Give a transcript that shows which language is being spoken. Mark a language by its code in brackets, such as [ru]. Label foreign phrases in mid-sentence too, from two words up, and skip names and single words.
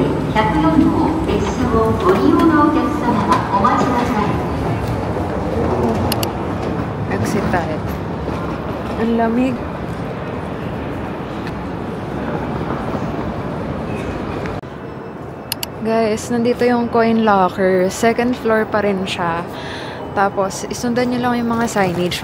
[ja] 104 号列車をご利用のお客様はお待ちください。 [tl] Exit tayo. Ang lamig. Guys, nandito yung coin locker. Second floor pa rin siya. Tapos, isundan nyo lang yung mga signage.